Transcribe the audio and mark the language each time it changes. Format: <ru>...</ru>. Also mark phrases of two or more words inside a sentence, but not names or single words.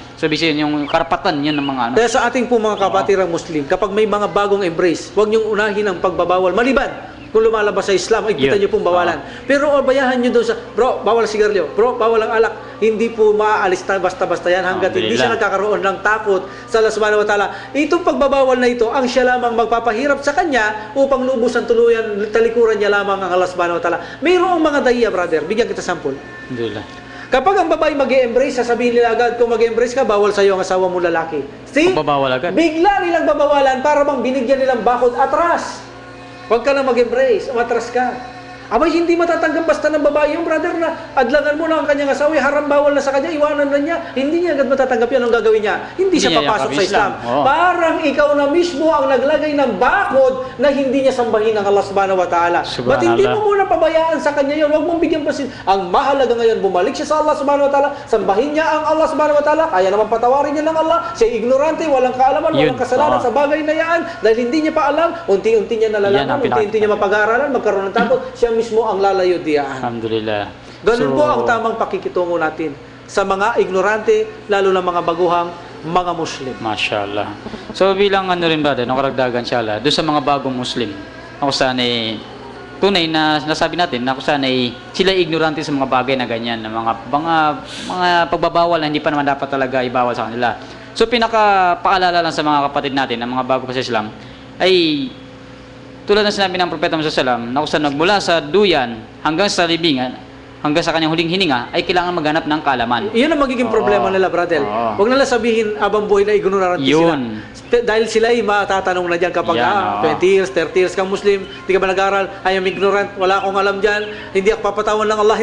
<tl>So, ibig sabihin, yung karapatan niya ng mga ano. Kaya sa ating po mga kabatirang Muslim, kapag may mga bagong embrace, huwag niyong unahin ang pagbabawal. Maliban, kung lumalabas sa Islam, ay kita niyo pong bawalan. Pero bayahan niyo doon sa, bro, bawal sigarilyo, bro, bawal ang alak. Hindi po maaalis na basta-basta yan hanggat hindi siya nagkakaroon ng takot sa Allah</tl> <ar>سبحانه وتعالى.</ar> <tl>Itong pagbabawal na ito, ang siya lamang magpapahirap sa kanya upang lubusan tuluyan, talikuran niya lamang ang Allah</tl> <ar>سبحانه وتعالى.</ar> <tl>Mayroong mga dahiya, brother. Bigyan kita sample. Alhamdulillah. Kapag ang babae mag-embrace, sasabihin nila agad, kung mag-embrace ka, bawal sa'yo ang asawa mo lalaki. See? Pabawal agad. Bigla nilang babawalan para bang binigyan nilang bakod atras. Huwag ka na mag-embrace, umatras ka. Abay, hindi matatanggap basta ng babae yung brother na adlangan mo na ang kanyang asawa, haram bawal na sa kanya, iwanan na niya. Hindi niya agad matatanggap yan. Ang gagawin niya, hindi siya niya papasok sa yakap Islam. Oo. Parang ikaw na mismo ang naglagay ng bakod na hindi niya sambahin ng Allah</tl> <ar>سبحانه وتعالى.</ar> <tl>Ba't hindi mo muna pabayaan sa kanya yun? Huwag mong bigyan pasin. Ang mahalaga ngayon, bumalik siya sa Allah</tl> <ar>سبحانه وتعالى,</ar> <tl>sambahin niya ang Allah</tl> <ar>سبحانه وتعالى,</ar> <tl>kaya naman patawarin niya ng Allah. Siya ignorante, walang kaalaman, walang kasalanan sa bagay na yan. Dahil hindi niya pa alam, unti-unti niya nalalaman, unti-unti niya mapag-aaralan, magkaroon ng takot, siya mismo ang lalayo diyan. Alhamdulillah. Ganun po ang tamang pakikitungo natin sa mga ignorante, lalo na mga baguhang mga Muslim. Mashallah. So bilang ano rin brother, no, karagdagan inshallah, doon sa mga bagong Muslim, ako sana tunay na nasabi natin na kung saan sila ignorante sa mga bagay na ganyan, na mga pagbabawal na hindi pa naman dapat talaga ibawal sa kanila. So pinaka-paalala lang sa mga kapatid natin, na mga bago pa sa Islam, ay tulad ng sinabi ng Propeta Muhammad</tl> <ar>صلى الله عليه وسلم,</ar> <tl>na kung saan nagmula sa duyan hanggang sa libingan, hanggang sa kanyang huling hininga, ay kailangan maghanap ng kaalaman. Iyon ang magiging problema nila, brother. Huwag nila sabihin abang buhay na ignorante sila. Dahil sila ay matatanong na dyan kapag 20 years, 30 years kang Muslim, hindi ka ba nag-aral,</tl> <en>I am ignorant,</en> <tl>wala akong alam dyan, hindi ako papatawan ng Allah.</tl>